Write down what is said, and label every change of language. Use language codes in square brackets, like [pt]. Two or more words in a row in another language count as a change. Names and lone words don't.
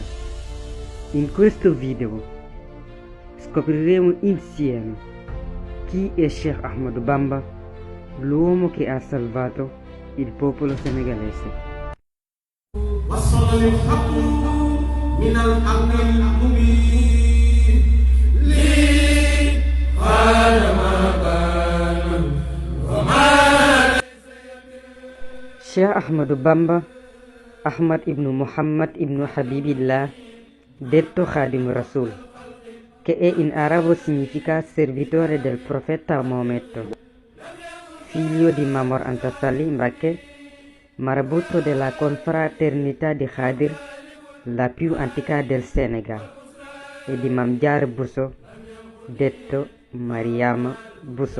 [it] In questo video scopriremo insieme chi è Sheikh Ahmadou Bamba, l'uomo che ha salvato il popolo senegalese. Sheikh Ahmadou Bamba, Ahmad ibn Muhammad ibn Habibillah, detto Khadim Rasoul, che in arabo significa servitore del profeta Maometto, figlio di Mamor Anta Sali Mbacké, marabutto della confraternita di Khadir, la più antica del Senegal, e di Mame Diarra Bousso, detto Mariama Bousso.